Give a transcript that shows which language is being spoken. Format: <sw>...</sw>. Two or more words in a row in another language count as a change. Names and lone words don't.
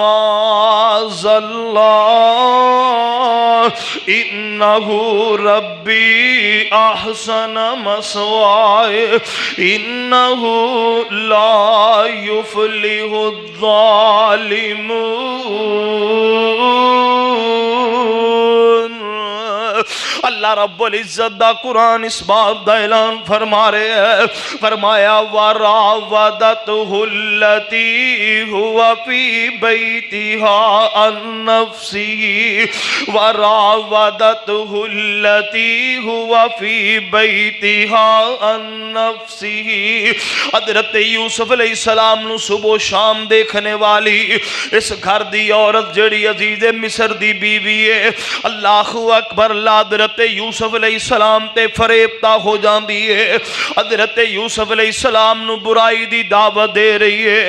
<ar>معاذ الله إنه ربي أحسن مثواي إنه لا يفلح الظالمون.</ar> <pa>ਅੱਲਾਹ ਰੱਬੁਲ ਇੱਜ਼ਤ ਦਾ ਕੁਰਾਨ ਇਸ ਬਾਤ ਦਾ ਐਲਾਨ ਫ਼ਰਮਾ ਰਹੇ ਹੈ, ਫ਼ਰਮਾਇਆ</pa> <ar>وراودته التي هو في بيتها عن نفسه وراودته التي هو في بيتها عن نفسه.</ar> <pa>ਹਜ਼ਰਤ ਯੂਸੁਫ਼ ਅਲੈਹਿੱਸਲਾਮ ਨੂੰ ਸੁਬਹ ਸ਼ਾਮ ਦੇਖਣੇ ਵਾਲੀ ਇਸ ਘਰ ਦੀ ਔਰਤ ਜੇੜ੍ਹੀ ਅਜ਼ੀਜ਼ ਮਿਸਰ ਦੀ ਬੀਵੀ ਹੈ,</pa> <ar>الله أكبر,</ar> <pa>ਹਜ਼ਰਤ ਯੂਸੁਫ਼ ਅਲੈਹਿੱਸਲਾਮ ਤੇ ਫ਼ਰੇਬਤਾ ਹੋ ਜਾਤੀ ਹੈ। ਹਜ਼ਰਤ ਯੂਸੁਫ਼ ਅਲੈਹਿੱਸਲਾਮ ਨੂੰ ਬੁਰਾਈ ਦੀ ਦਾਅਵਤ ਦੇ ਰਹੀ ਹੈ।</pa>